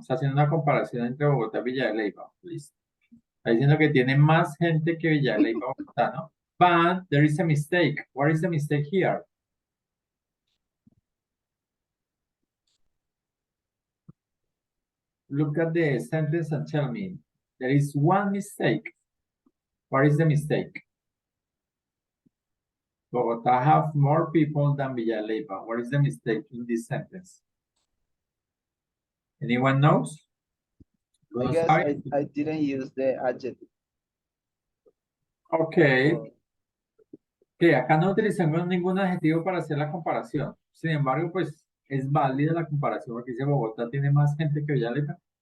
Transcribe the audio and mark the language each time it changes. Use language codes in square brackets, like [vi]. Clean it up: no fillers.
[es] Está haciendo una comparación entre Bogotá y Villa de Leyva, please. Está diciendo que tiene más gente que Villa de Leyva, Bogotá, ¿no? [en] But there is a mistake. What is the mistake here? Look at the sentence and tell me. There is one mistake. What is the mistake? Bogotá have more people than Villa de Leyva. What is the mistake in this sentence? Anyone knows? I guess I didn't use the adjective. Okay. [es] Que acá no utilizamos ningún adjetivo para hacer la comparación. Sin embargo, pues es válida la comparación porque dice Bogotá tiene más gente que Villa de Leyva.